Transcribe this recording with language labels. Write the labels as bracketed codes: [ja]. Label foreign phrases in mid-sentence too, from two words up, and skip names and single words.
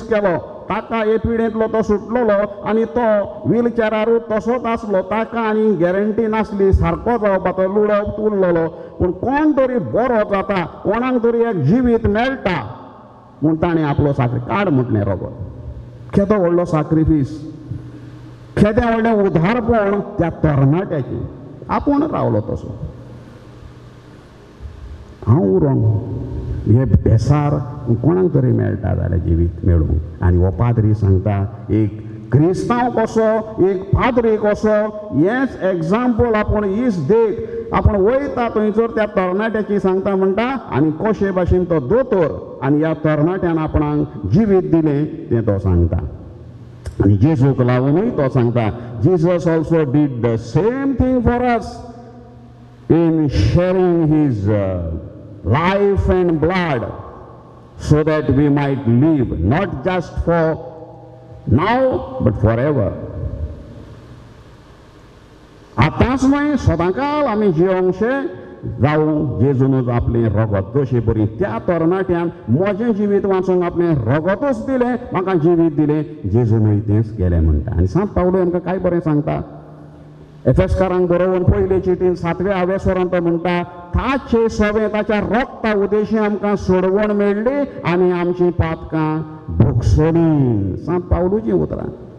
[kok] केलो ताका हे पिडेंतलो तो सुटलेलो आनी तो व्हीलचॅरारूच तसोच आसलो ताका आनी गॅरंटी नासली सारको जावपाचो लुडप उरलेलो पूण कोण तरी बरो जाता कोणाक तरी एक जिवीत मेळटा म्हूण ताणें आपलो काड म्हटलें रगत केदो व्हडलो सॅक्रिफायस केदें व्हडलें उदारपण त्या तरणाट्याची आपूण रावलो तसो हांव उरोंक हे बेसार कोणाक तरी मेळटा जाल्यार जिवीत मेळूंक आनी हो पाद्री सांगता एक क्रिस्तांव कसो एक पाद्री कसो हेच एग्जाम्पल आपूण इस देख आपूण वयता थंयसर त्या तरणाट्याची सांगता म्हणटा आनी कशे भाशेन तो दोतोर आनी ह्या तरणाट्यान आपणाक जिवीत दिलें तें तो सांगता आनी जेजूक लागूनय तो सांगता [en] Jesus also did the same thing for us in sharing his life and blood so that we might live not just for now but forever [kok] आतांच न्हय सदांकाळ आमी जिवंकशे जावं जेजूनच आपलें रगत तशें बरी त्या तरणाट्यान म्हजें जिवीत वाचूंक आपलें रगतूच दिलें म्हाका जिवीत दिलें जेजूनय तेंच केलें म्हणटा आनी सांत पावलो आमकां काय बरें सांगता एफेसकारांक बरोवन पयले चिटीन 7व्या वेसोरांत तो म्हणटा ताचे सवे ताच्या रोगता उदेशी आमकां सोडवण मेळ्ळी आनी आमची पातकां भोगसली सांत पावलूची उतरां